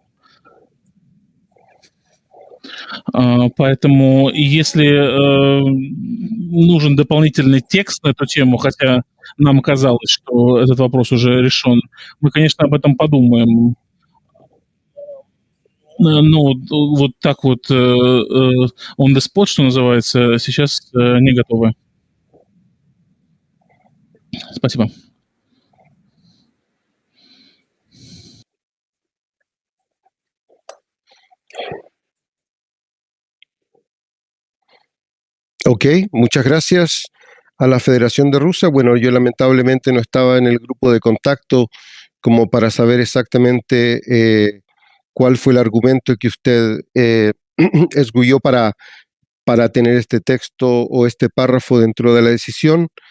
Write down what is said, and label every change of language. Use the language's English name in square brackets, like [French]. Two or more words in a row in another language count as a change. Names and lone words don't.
[Russian] Поэтому если нужен дополнительный текст на эту тему, хотя нам казалось, что этот вопрос уже решен, мы, конечно, об этом подумаем. Но вот так вот [English] on the spot, [Russian] что называется, сейчас не готовы. Спасибо. [Spanish] Ok, muchas gracias a la Federación de Rusia. Bueno, yo lamentablemente no estaba en el grupo de contacto como para saber exactamente cuál fue el argumento que usted esgulló para para tener este texto o este párrafo dentro de la decisión.